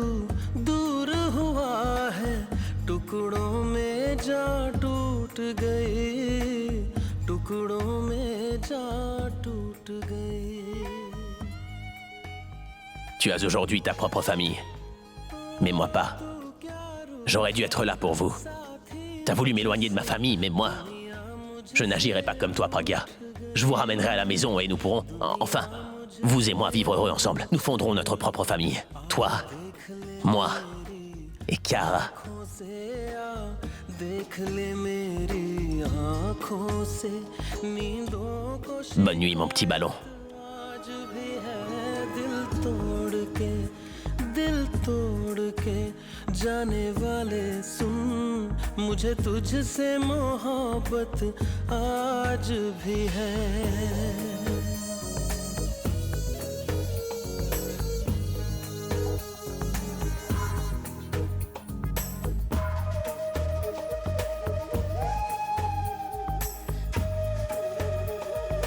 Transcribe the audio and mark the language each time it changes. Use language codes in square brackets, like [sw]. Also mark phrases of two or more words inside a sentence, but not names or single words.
[hi] दूर हुआ है टुकड़ों में जा टूट गई टुकड़ों में जा टूट गई [fr] Tu as aujourd'hui ta propre famille. Mais moi pas. J'aurais dû être là pour vous. T'as voulu m'éloigner de ma famille, mais moi... Je n'agirai pas comme toi, Pragya. Je vous ramènerai à la maison et nous pourrons... Enfin, vous et moi vivre heureux ensemble. Nous fonderons notre propre famille. Toi, moi et Kiara. Bonne nuit, mon petit ballon. [hi] दिल तोड़ के जाने वाले सुन मुझे तुझसे मोहब्बत आज भी है [fr] Très